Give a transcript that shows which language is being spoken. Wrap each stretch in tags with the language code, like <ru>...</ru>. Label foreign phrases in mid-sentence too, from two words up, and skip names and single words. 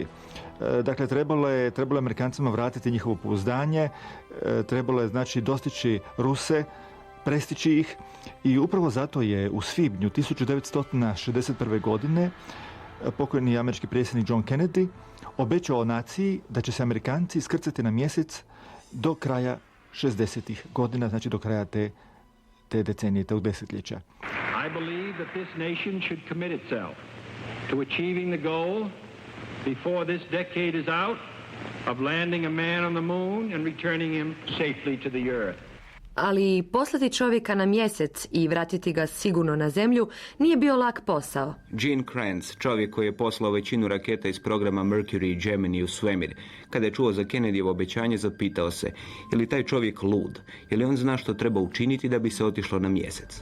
<hr>Dakle, trebalo je Amerikancima vratiti njihovo pouzdanje, trebalo je znači dostići Ruse, prestići ih, i upravo zato je u svibnju 1961. godine pokojni američki predsjednik John Kennedy obećao naciji da će se Amerikanci iskrcati na mjesec do kraja 60-ih godina, znači do kraja te decenije, tog desetljeća.</hr> <en>I believe that this nation should commit itself to achieving the goal before this decade is out of landing a man on the moon and returning him safely to the earth.</en> <hr>Ali poslati čovjeka na mjesec i vratiti ga sigurno na zemlju nije bio lak posao. Gene Kranz, čovjek koji je poslao većinu raketa iz programa Mercury i Gemini u svemir, kada je čuo za Kennedyjevo obećanje, zapitao se, je li taj čovjek lud? Je li on zna što treba učiniti da bi se otišlo na mjesec?</hr>